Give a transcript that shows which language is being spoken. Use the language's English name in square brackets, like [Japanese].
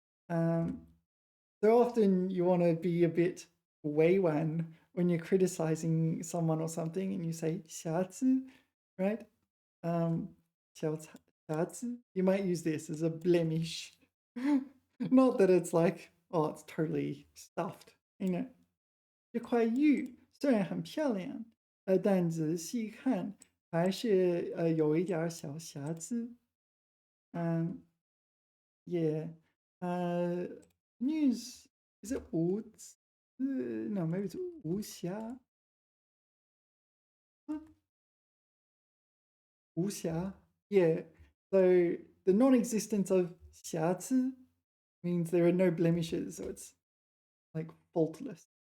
[English] So often you want to be a bit 委婉 when you're criticizing someone or something and you say 瑕疵, right? [Chinese] 瑕疵. [English] You might use this as a blemish. Not that it's like, oh, it's totally stuffed, you know. [Chinese] 这块玉虽然很漂亮，但仔细看还是有一点儿小瑕疵。 [English] Yeah. News, is it 无字? No, maybe it's 无瑕. Huh? [Chinese] 无瑕.Yeah. [English] So the non-existence of 瑕疵 means there are no blemishes, so it's like faultless.